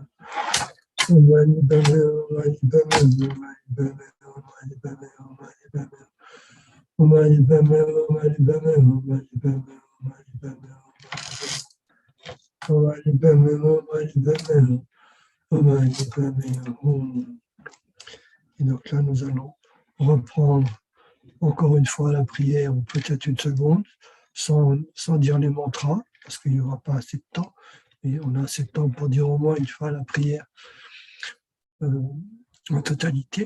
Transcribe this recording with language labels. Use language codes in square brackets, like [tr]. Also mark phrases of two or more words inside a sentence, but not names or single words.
[sa] ॐ मणि पद्मे हूँ, ॐ मणि पद्मे हूँ, ॐ मणि पद्मे हूँ, ॐ मणि पद्मे हूँ, ॐ मणि पद्मे हूँ. ॐ मणि पद्मे हूँ, ॐ मणि पद्मे हूँ, ॐ मणि पद्मे हूँ, ॐ मणि पद्मे हूँ. ॐ मणि पद्मे हूँ, ॐ मणि पद्मे हूँ, ॐ मणि पद्मे हूँ. [fr] Et donc là, nous allons reprendre encore une fois la prière, ou peut-être une seconde, sans dire les mantras, parce qu'il n'y aura pas assez de temps, mais on a assez de temps pour dire au moins une fois la prière en totalité.